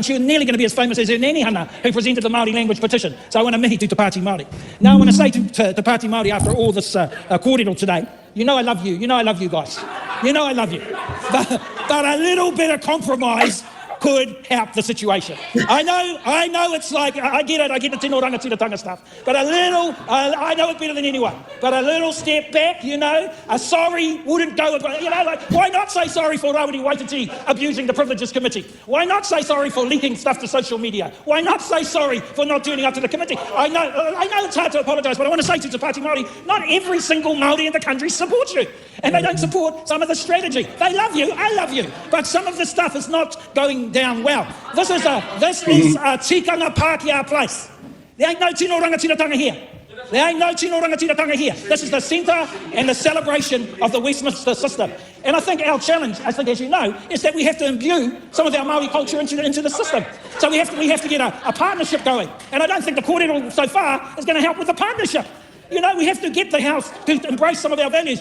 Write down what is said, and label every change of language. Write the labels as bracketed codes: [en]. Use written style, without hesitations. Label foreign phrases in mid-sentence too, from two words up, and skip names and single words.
[en] She was nearly going to be as famous as her Nani Hana, who presented the Māori language petition. So I want to mihi to Te Pati Māori. Now I want to say to Te Pati Māori after all this kōrero today, you know I love you. You know I love you guys. You know I love you. But a little bit of compromise could help the situation. I know it's like, I get the [mi] tino rangatira [en] stuff, but a little, I know it better than anyone, but a little step back, you know, a sorry wouldn't go, you know, like, why not say sorry for Rawiri Waititi abusing the Privileges Committee? Why not say sorry for leaking stuff to social media? Why not say sorry for not turning up to the committee? I know it's hard to apologise, but I want to say to Te Pati Māori, not every single Māori in the country supports you, and they don't support some of the strategy. They love you, I love you, but some of the stuff is not going down well. This is a [mi] tikanga Pākehā [en] place. There ain't no [mi] tino rangatiratanga [en] here. There ain't no [mi] tino rangatiratanga [en] here. This is the centre and the celebration of the Westminster system. And I think our challenge, I think as you know, is that we have to imbue some of our Māori culture into the system. So we have to get a partnership going. And I don't think the kōrero so far is going to help with the partnership. You know, we have to get the House to embrace some of our values.